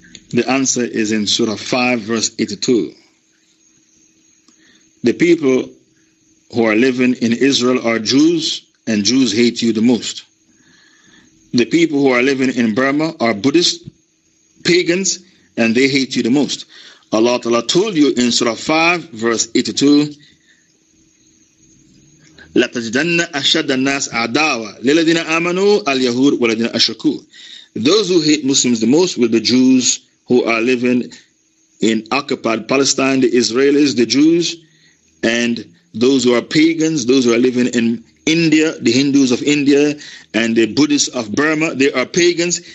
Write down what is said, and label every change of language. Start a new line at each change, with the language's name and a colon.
English: The answer is in Surah 5, verse 82. The people who are living in Israel are Jews, and Jews hate you the most. The people who are living in Burma are Buddhists, pagans, and they hate you the most. Allah Ta'ala told you in Surah 5, verse 82,
Arabic: لَتَجْدَنَّ أَشَدَّ النَّاسِ عَدَاوَةً لِلَّذِينَ آمَنُوا الْيَهُودُ وَالَّذِينَ أَشْرَكُوا.
English: Those who hate Muslims the most will be Jews who are living in occupied Palestine, the Israelis, the Jews, and those who are pagans, those who are living in India, the Hindus of India, and the Buddhists of Burma. They are pagans.